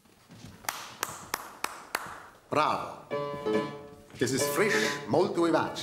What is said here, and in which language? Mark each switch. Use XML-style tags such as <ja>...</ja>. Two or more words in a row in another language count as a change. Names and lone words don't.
<de>Bravo. Das ist frisch,</de> <it>molto vivace.</it>